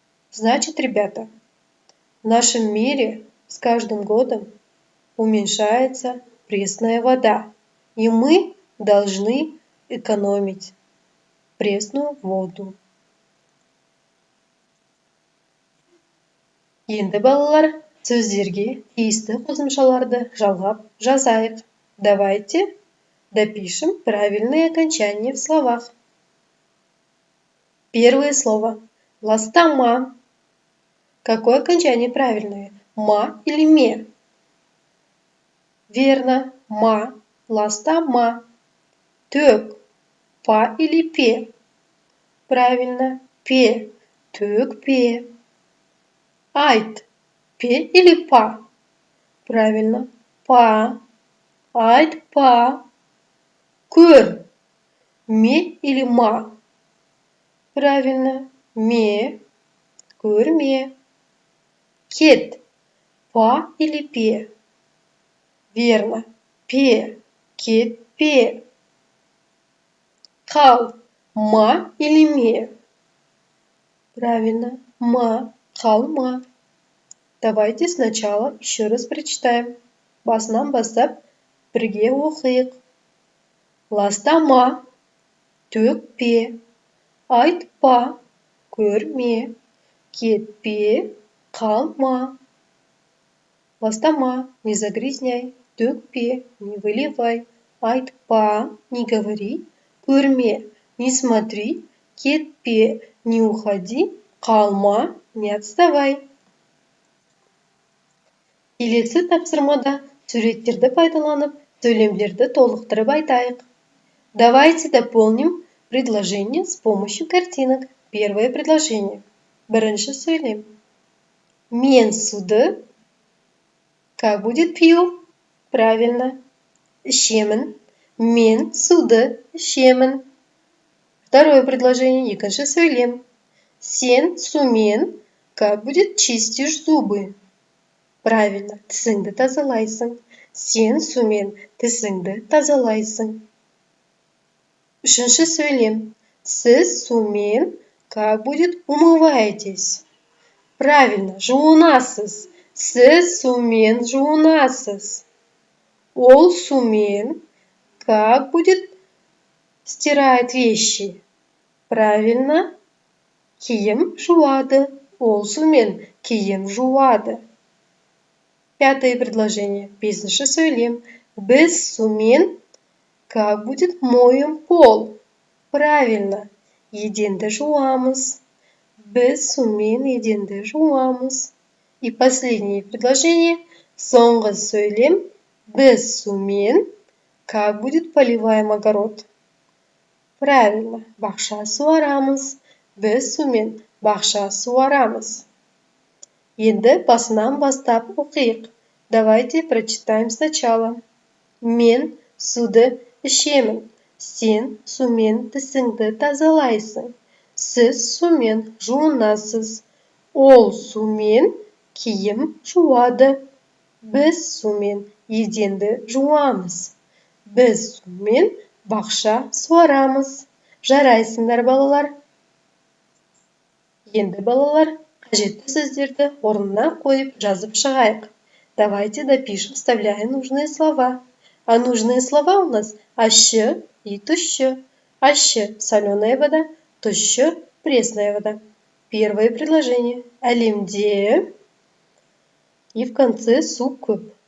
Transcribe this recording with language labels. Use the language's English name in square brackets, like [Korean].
[Russian] Значит, ребята, в нашем мире с каждым годом уменьшается пресная вода, и мы должны экономить пресную воду. [Kazakh] Енді, балалар, сөздерге тиісті қосымшаларды жалғап жазайық. [Russian] Давайте допишем правильные окончания в словах. Первое слово. Ластама. Какое окончание правильное? Ма или ме? Верно. Ма. [Kazakh] Ластама. Төк. [Russian] Па или пе? Правильно. Пе. [Kazakh] Төк пе. Айт. [Russian] Пе или па? Правильно. Па. [Kazakh] Айт па. Көр. [Russian] Ме или ма? Правильно. [Kazakh] Ме. Көрме. Кет. [Russian] Па или пе? Верно. Пе. [Kazakh] Кет пе. Қал. [Russian] Ма или ме? Правильно. Ма. [Kazakh] Қалма. [Russian] Давайте сначала еще раз прочитаем. [Kazakh] Басынан бастап бірге оқиық. Ластама. Төкпе. Айтпа. Көрме. Кетпе. Қалма. Ластама. [Russian] Не загрязняй. [Kazakh] Төкпе. [Russian] Не выливай. [Kazakh] Айтпа. [Russian] Не говори. [Kazakh] Көрме. [Russian] Не смотри. [Kazakh] Кетпе. [Russian] Не уходи. [Kazakh] Қалма. [Russian] Не отставай. [Kazakh] Келесі тапсырмада суреттерді пайдаланып, сөйлемдерді толықтырып айтайық. [Russian] Давайте дополним предложение с помощью картинок. Первое предложение. [Kazakh] Бірінші сөйлем. Мен суды, [Russian] как будет пью? Правильно. [Kazakh] Ішемін. Мен суды ішемін. [Russian] Второе предложение. [Kazakh] Екінші сөйлем. Сен сумен, [Russian] как будет чистишь зубы? Правильно. [Kazakh] Тісіңді тазалайсың. Сен сумен тісіңді тазалайсың. Үшінші сөйлем. Сіз сумен, [Russian] как будет умываетесь? Правильно, [Kazakh] жуынасыз. Сіз сумен жуынасыз. Ол сумен [Russian] как будет стирает вещи? [Kazakh] Правильно, киім жуады. Ол сумен киім жуады. [Russian] Пятое предложение. [Kazakh] Бесінші сөйлем. Біз сумен [Russian] как будет моем пол? Правильно, [Kazakh] еденді жуамыз. Біз сумен еденді жуамыз. [Russian] И последнее предложение. [Kazakh] Соңғы сөйлем. Біз сумен [Russian] как будет поливаем огород? Правильно, [Kazakh] бақша суарамыз. Біз сумен бақша суарамыз. Енді басынан бастап оқиық. [Russian] Давайте прочитаем сначала. [Kazakh] Мен суды ішемін. Сен сумен тісіңді тазалайсың. Сіз сумен жуынасыз. Ол сумен киім жуады. Біз сумен еденді жуамыз. Біз сумен бақша суарамыз. Жарайсыңдар, балалар. Енді, балалар, қажетті сөздерді орнына қойып жазып шығайық. [Russian] Давайте допишем, вставляем нужные слова. А нужные слова у нас ащы и тұщы. Ащы – соленая вода, тұщы – пресная вода. Первое предложение. [Kazakh] Әлемде [Russian] и в конце [Kazakh] су көп.